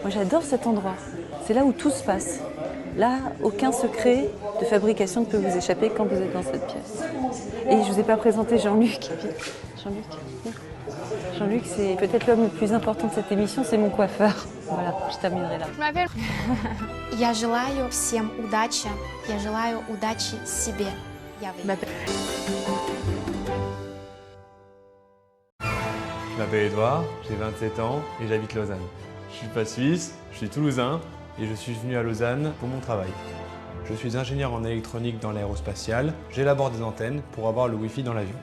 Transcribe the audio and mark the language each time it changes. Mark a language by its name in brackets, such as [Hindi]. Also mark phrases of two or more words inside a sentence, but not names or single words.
[French] Moi j'adore cet endroit, c'est là où tout se passe. Là, aucun secret de fabrication ne peut vous échapper quand vous êtes dans cette pièce. Et je ne vous ai pas présenté Jean-Luc. Jean-Luc, c'est peut-être l'homme le plus important de cette émission, c'est mon coiffeur. Voilà, je terminerai là. Je m'appelle... [Russian] Я желаю всем удачи. Я желаю удачи себе. [French] Je m'appelle Edouard, j'ai 27 ans et j'habite Lausanne. Je suis pas suisse, je suis toulousain et je suis venu à Lausanne pour mon travail. Je suis ingénieur en électronique dans l'aérospatiale, j'élabore des antennes pour avoir le Wi-Fi dans l'avion.